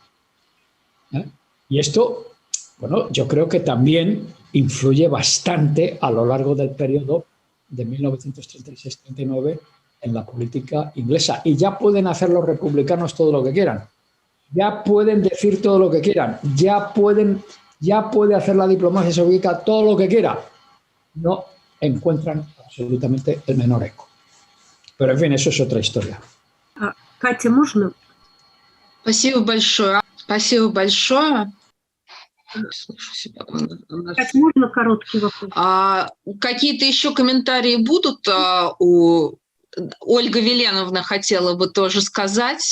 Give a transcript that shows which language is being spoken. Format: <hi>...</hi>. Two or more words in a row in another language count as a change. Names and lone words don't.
<es>Y esto, bueno, yo creo que también influye bastante a lo largo del periodo de 1936-39 en la política inglesa. Y ya pueden hacer los republicanos todo lo que quieran. Ya pueden decir todo lo que quieran. Ya puede hacer la diplomacia soviética todo lo que quiera. No encuentran absolutamente el menor eco. Pero en fin, eso es otra historia.</es> <ru>Катя, можно? Спасибо большое. Спасибо большое. Слышу себя. Катя, можно короткий вопрос? Какие-то еще комментарии будут? Ольга Веленовна хотела бы тоже сказать.</ru>